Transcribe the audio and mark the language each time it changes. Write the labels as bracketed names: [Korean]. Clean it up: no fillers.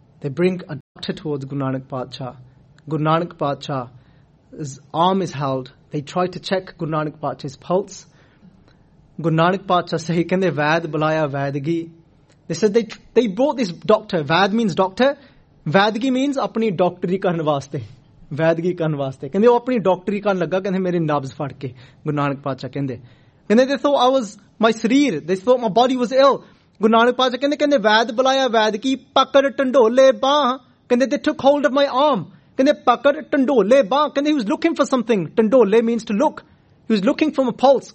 [English] They bring a doctor towards Guru Nanak Padshah. Guru Nanak Padshah's arm is held. They try to check Guru Nanak Padshah's pulse. Guru Nanak Padshah says, [Punjabi] "Can they vaid balaya vaidgi?" [English] They said they brought this doctor. Vaid means doctor. Vaidgi means [Punjabi] apni doctori karan vaste. ਵੈਦਗੀ ਕਰਨ ਵਾਸਤੇ. ਕਹਿੰਦੇ ਆਪਣੀ ਡਾਕਟਰੀ ਕਰਨ ਲੱਗਾ. ਕਹਿੰਦੇ ਮੇਰੀ ਨਬਜ਼ ਫੜਕੇ. ਗੁਰੂ ਨਾਨਕ ਪਾਦਸ਼ਾਹ ਕਹਿੰਦੇ. [English] Kende they thought they thought my body was ill. Guru Nanak Padshah kende [Punjabi] vaid balaya vaidgi pakar tandole ba. [English] Kende they took hold of my arm. Kende [Punjabi] pakar tandole ba. [English] Kende he was looking for something. ਤੰਡੋਲੇ means to look. He was looking from a pulse.